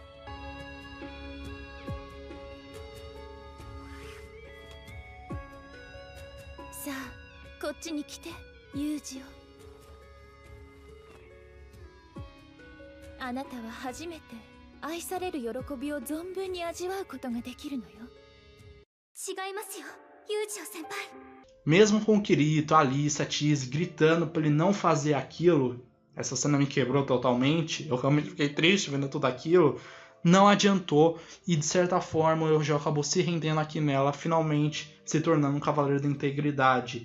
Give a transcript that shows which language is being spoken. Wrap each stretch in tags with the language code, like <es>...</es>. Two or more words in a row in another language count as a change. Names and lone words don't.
<ja>さあ、こっちに来て、ユージよ。あなたは初めて愛される喜びを存分に味わうことができるのよ。違いますよ、ユージオ先輩。</ja> <pt>Mesmo com o Kirito, a Alice, a Tizzy gritando pra ele não fazer aquilo, essa cena me quebrou totalmente, eu realmente fiquei triste vendo tudo aquilo, não adiantou e de certa forma o Eugeo acabou se rendendo aqui nela, finalmente se tornando um cavaleiro da integridade.</pt>